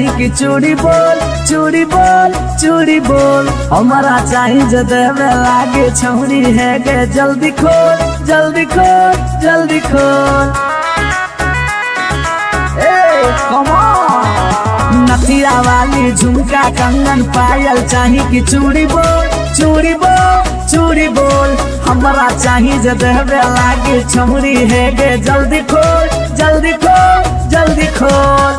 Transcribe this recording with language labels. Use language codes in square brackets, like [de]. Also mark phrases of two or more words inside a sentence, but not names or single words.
[anp] कि चूड़ी बोल चूड़ी बोल चूड़ी बोल हमारा चाही जो देवे लागे छौरी है गे जल्दी खोल जल्दी खोल जल्दी खोल। [en] Come on। [anp] नथिया वाली झुमका कंगन पायल चाही कि चूड़ी बोल चूड़ी बोल चूड़ी बोल हमरा चाही जे देहबे लागे छौरी है गे जल्दी खोल जल्दी खोल जल्दी खोल।